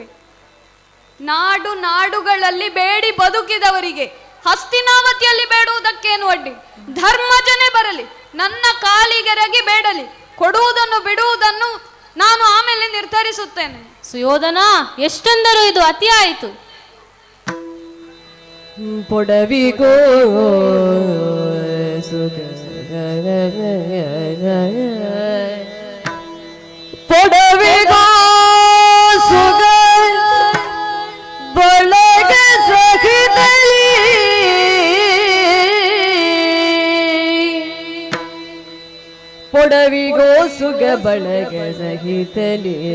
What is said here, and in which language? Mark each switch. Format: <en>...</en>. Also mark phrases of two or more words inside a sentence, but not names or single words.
<kn>ನಾಡು ನಾಡುಗಳಲ್ಲಿ ಬೇಡಿ ಬದುಕಿದವರಿಗೆ ಹಸ್ತಿನಾವತಿಯಲ್ಲಿ ಬೇಡುವುದಕ್ಕೇನು ಅಡ್ಡಿ? ಧರ್ಮಜನೇ ಬರಲಿ, ನನ್ನ ಕಾಲಿಗೆರಗಿ ಬೇಡಲಿ. ಕೊಡುವುದನ್ನು ಬಿಡುವುದನ್ನು ನಾನು ಆಮೇಲೆ ನಿರ್ಧರಿಸುತ್ತೇನೆ. ಸುಯೋಧನ, ಎಷ್ಟೊಂದರೂ ಇದು ಅತಿ ಆಯಿತು. ಪೊಡವಿಗೋ ಸುಖ ಪೊಡವಿಗೋ ಸುಗ ಬಳಗ ಸಹಿತಲಿ ಪೊಡವಿಗೋ ಸುಗ ಬಳಗ ಸಹಿತಲಿ</kn>